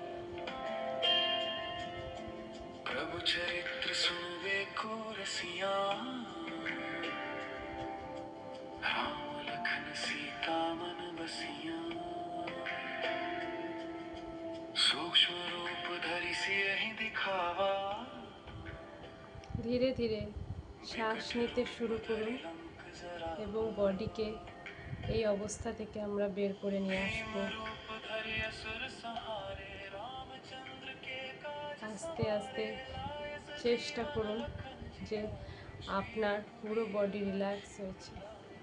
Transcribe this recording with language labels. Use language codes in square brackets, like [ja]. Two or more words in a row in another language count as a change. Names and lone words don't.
[awa] प्रभु चरित्र सुनबे को रसिया राम लखन सीता मन बसिया सूक्ष्म रूप धरि सियहि दिखावा [bn] ধীরে ধীরে শ্বাস নিতে শুরু করুন এবং বডিকে এই অবস্থা থেকে আমরা বের করে নিয়ে আসবো। আস্তে আস্তে চেষ্টা করুন যে আপনার পুরো [en] body relax [bn] হয়েছে।